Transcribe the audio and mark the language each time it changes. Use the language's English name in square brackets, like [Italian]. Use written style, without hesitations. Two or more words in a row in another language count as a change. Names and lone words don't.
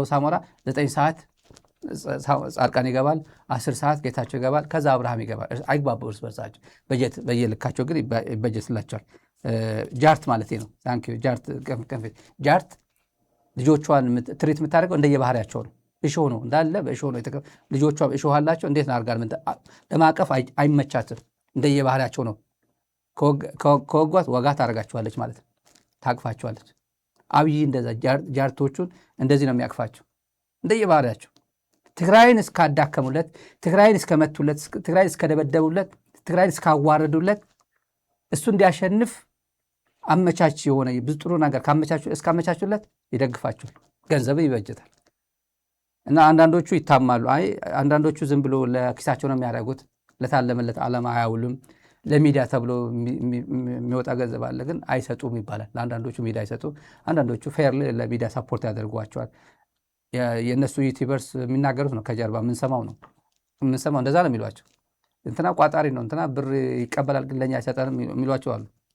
[Amharic] ሳሞራ 9 ሰዓት ጻድቃን ይገባል፣ 10 ሰዓት ጌታቸው ይገባል፣ ከዛ አብርሃም ይገባል። አይግባቡ እርስ በርሳቸው በጀት በየልካቸው ግን ይበጀትላቸዋል። ጃርት ማለት ነው። [English] thank you [Amharic] ጃርት ጃርት ልጆቿን ትሪት የምታደርገው እንደየባህሪያቸው ነው። እሾህ ነው እንዳለ በእሾህ ነው ልጆቿ እሾህ አላቸው። እንዴት ነው አርጋል ለማቀፍ አይመቻትም። እንደየባህሪያቸው ነው። ከወጓት ወጋ ታደርጋቸዋለች ማለት ነው። ታቅፋቸዋለች። አብይ እንደዛ ጃርቶቹን እንደዚህ ነው የሚያቅፋቸው እንደየባህሪያቸው። ትግራይን እስካዳከሙለት፣ ትግራይን እስከመቱለት፣ ትግራይን እስከደበደቡለት፣ ትግራይን እስካዋረዱለት እሱ እንዲያሸንፍ አመቻች የሆነ ብዙ ጥሩ ነገር እስካመቻቹለት ይደግፋቸዋል። ገንዘብ ይበጀታል። እና አንዳንዶቹ ይታማሉ። አንዳንዶቹ ዝም ብሎ ለኪሳቸው ነው የሚያደርጉት። ለታለመለት ዓላማ አያውሉም። ለሚዲያ ተብሎ የሚወጣ ገንዘብ አለ ግን አይሰጡም ይባላል። ለአንዳንዶቹ ሚዲያ አይሰጡ፣ አንዳንዶቹ ፌር ለሚዲያ ሰፖርት ያደርጓቸዋል። የእነሱ ዩቲዩበርስ የሚናገሩት ነው ከጀርባ የምንሰማው እንደዛ ነው የሚሏቸው። እንትና ቋጣሪ ነው፣ እንትና ብር ይቀበላል ግን ለእኛ አይሰጠንም የሚሏቸው አሉ።